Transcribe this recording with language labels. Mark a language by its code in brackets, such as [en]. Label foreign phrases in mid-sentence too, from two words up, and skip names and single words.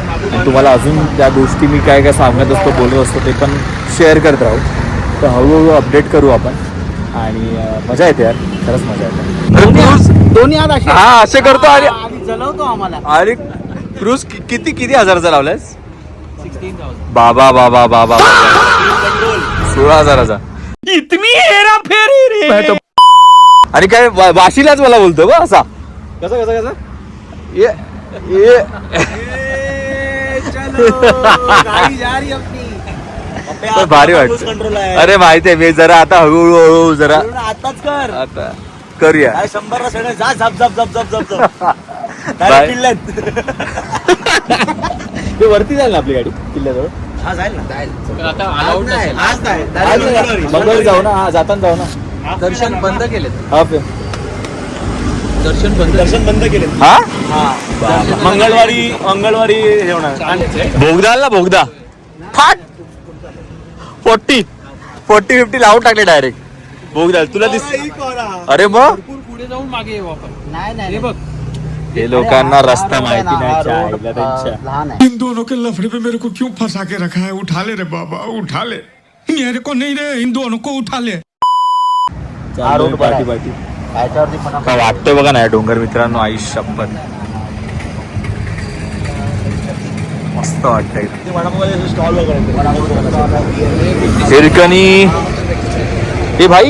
[mr] आणि तुम्हाला अजून त्या गोष्टी मी काय काय सांगत असतो बोलत असतो ते पण शेअर करत राहू. तर हळूहळू अपडेट करू आपण आणि मजा येते यार खरंच मजा येते. दोन्ही हात असे हा असे करतो आणि जलवतो आम्हाला. अरे क्रूज किती हजाराचा लावलायस? 16,000. बाबा बाबा बाबा 16,000चा. [hi] इतनी हेरा फेरी रे. [mr] आणि काय वाशीलाच मला बोलतो बा असा कसं कसं कसं ये ये तर भारी वाटत. अरे माहिती आहे मी जरा आता हळूहळू जरा आताच कर आता करूया. 100ला सगळं जा झप झप झप झप झप झप बाय. किल्ल्यात. ते वरती जाईल ना आपली गाडी किल्ल्याजवळ. हा जाईल ना. आता allowed नसेल. आज नाही. मंगळवारी जाऊ ना. हा जाताना जाऊ ना. दर्शन बंद केलेत. हा दर्शन बंद केले. हा मंगळवारी हे होणार. बोगदा आला ना बोगदा फाट 40-50 लावून टाकले डायरेक्ट बोगदा. तुला दिस अरे मग पुढे जाऊन मागे येऊ आपण. हे बघ हे लोकांना रस्ता माहिती नाही चायला त्यांच्या. [hi] इन दोनों के लफड़े पे मेरे को क्यों फंसा के रखा है? उठा ले रे बाबा, उठा ले. मेरे को नहीं रे, इन दोनों को उठा ले. [mr] चाललोय पाठी काय वाटतंय बघा ना डोंगर मित्रांनो. आई शपथ मस्त वाटतंय. स्टॉल वगैरे हिरकणी. ए भाई